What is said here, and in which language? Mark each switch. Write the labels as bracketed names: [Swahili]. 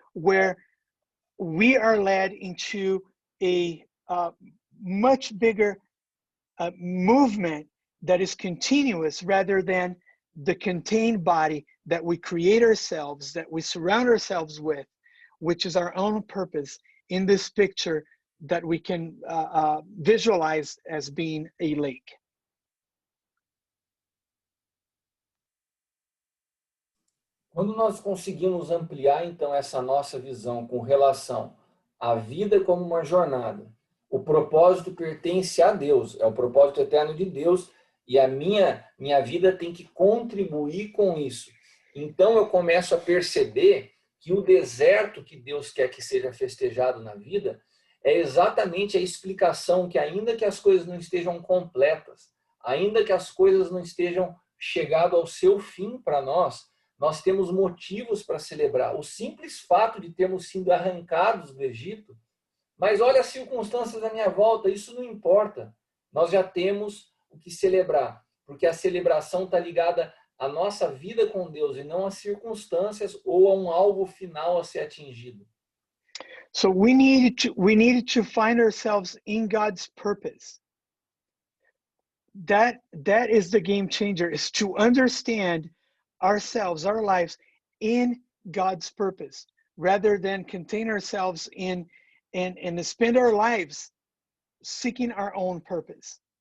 [English] where we are led into a much bigger movement that is continuous rather than the contained body that we create ourselves, that we surround ourselves with, which is our own purpose in this picture that we can visualize as being a lake. [Portuguese] Quando nós conseguimos ampliar, então, essa nossa visão com relação à vida como uma jornada, o propósito pertence a Deus, é o propósito eterno de Deus, e a minha vida tem que contribuir com isso. Então, eu começo a perceber que o deserto que Deus quer que seja festejado na vida é exatamente a explicação que, ainda que as coisas não estejam completas, ainda que as coisas não estejam chegado ao seu fim para nós temos motivos para celebrar. O simples fato de termos sido arrancados do Egito, mas olha as circunstâncias à minha volta, isso não importa. Nós já temos o que celebrar, porque a celebração está ligada à nossa vida com Deus e não às circunstâncias ou a um alvo final a ser atingido. [English] So we needed to find ourselves in God's purpose. That is the game changer, is to understand ourselves, our lives in God's purpose, rather than contain ourselves in and spend our lives seeking our own purpose.